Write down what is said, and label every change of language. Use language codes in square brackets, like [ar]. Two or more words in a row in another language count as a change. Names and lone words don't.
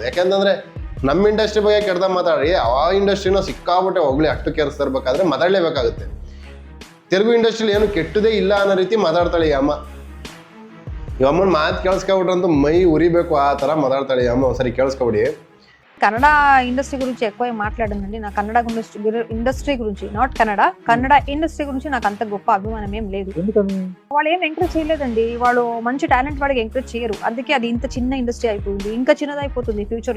[kn] ಯಾಕೆಂತಂದರೆ ನಮ್ಮ ಇಂಡಸ್ಟ್ರಿ ಬಗ್ಗೆ ಕೆಡ್ದಾಗ ಮಾತಾಡಿ ಆ ಇಂಡಸ್ಟ್ರಿನ ಸಿಕ್ಕಾಬಿಟ್ಟೆ ಹೋಗ್ಲಿ ಅಷ್ಟು ಕೇರಿಸ್ತಿರ್ಬೇಕಾದ್ರೆ ಮಾತಾಡಲೇಬೇಕಾಗುತ್ತೆ. ತೆಲುಗು ಇಂಡಸ್ಟ್ರಿಲಿ ಏನು ಕೆಟ್ಟದೇ ಇಲ್ಲ ಅನ್ನೋ ರೀತಿ ಮಾತಾಡ್ತಾಳೆ ಈ ಅಮ್ಮ. ಈ ಅಮ್ಮನ ಮಾತು ಕೇಳಿಸ್ಕೊಬಿಟ್ರಂತೂ ಮೈ ಉರಿಬೇಕು, ಆ ಥರ ಮಾತಾಡ್ತಾಳೆ ಈ ಅಮ್ಮ. ಸರಿ ಕೇಳಿಸ್ಕೊಬಿಡಿ. [te] కన్నడ ఇండస్ట్రీ గురించి ఎక్కువ మాట్లాడనండి. నా కన్నడ ఇండస్ట్రీ గురించి, నాట్ కన్నడ ఇండస్ట్రీ గురించి నాకు అంత గొప్ప అభిమానం ఏం లేదు. వాళ్ళు ఏం ఎంకరేజ్ చేయలేదండి, వాళ్ళు మంచి టాలెంట్ వాళ్ళకి ఎంకరేజ్ చేయరు. అందుకే అది ఇంత చిన్న ఇండస్ట్రీ అయిపోయింది, ఇంకా చిన్నదైపోతుంది ఫ్యూచర్ లో.